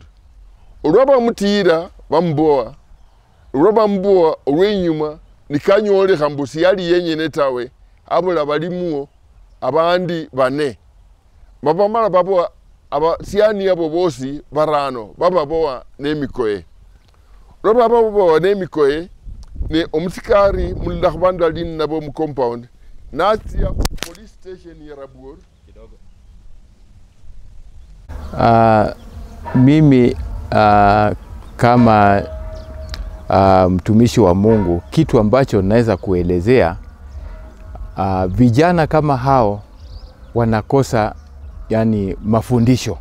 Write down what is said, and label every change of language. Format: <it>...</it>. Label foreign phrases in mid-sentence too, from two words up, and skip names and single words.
<luy>Olwaba mutira bamboa olwenyuma nikanyolekha mbu siyali yenyene tawe abula balimuo abandi bane babamala baboa abasiyani abo bosi barano bababoa nemikoye. Olwaba baboa nemikoye ne omusikari mulila kubandu alini nabo mu compound natia</luy> <en>police station</en> <luy>ya Rabuor kidogo.</luy> <sw>Mimi kama mtumishi wa Mungu, kitu ambacho naweza kuelezea, vijana kama hao wanakosa yani mafundisho.</sw>